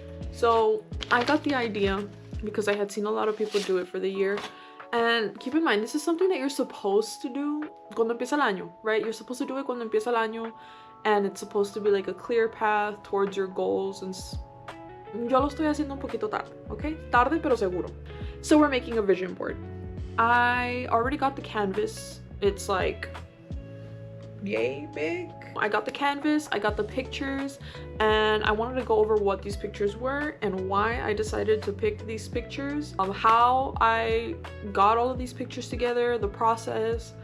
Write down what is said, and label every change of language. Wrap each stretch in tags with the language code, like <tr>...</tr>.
<en>So I got the idea because I had seen a lot of people do it for the year. And keep in mind, this is something that you're supposed to do</en> <es>cuando empieza el año,</es> <en>right? You're supposed to do it</en> <es>cuando empieza el año,</es> <en>and it's supposed to be like a clear path towards your goals. And</en> <es>yo lo estoy haciendo un poquito tarde,</es> <en>okay?</en> <es>Tarde pero seguro.</es> <en>So we're making a vision board. I already got the canvas. It's like yay big. I got the canvas, I got the pictures, and I wanted to go over what these pictures were and why I decided to pick these pictures, how I got all of these pictures together, the process.</en>